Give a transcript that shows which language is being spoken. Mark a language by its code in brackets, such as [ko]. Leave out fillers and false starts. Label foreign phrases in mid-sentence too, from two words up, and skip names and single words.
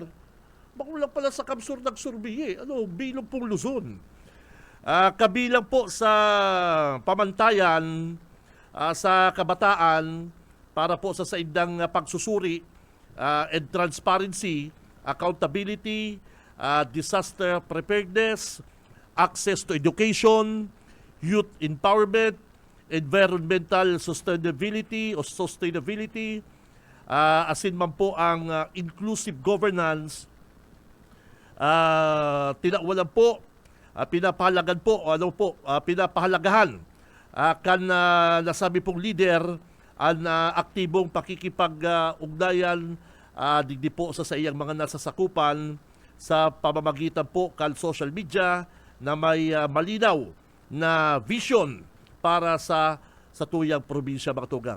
[bik] Bako lang pala sa Kamsur nagsurvey bilog pong Luzon. Kabilang po sa pamantayan sa kabataan para po sa saindang pagsusuri [en] and transparency, accountability, disaster preparedness, access to education, youth empowerment, environmental sustainability, [bik] asin man po ang [en] inclusive governance, [bik] tinawalan po, pinapahalagan po, pinapahalagahan kan nasabi pong leader ang aktibong pakikipag-ugnayan digdi po sa iyang mga nasasakupan sa pamamagitan po kan [en] social media [bik] na may malinaw na vision para sa tuyang probinsya mga tugang.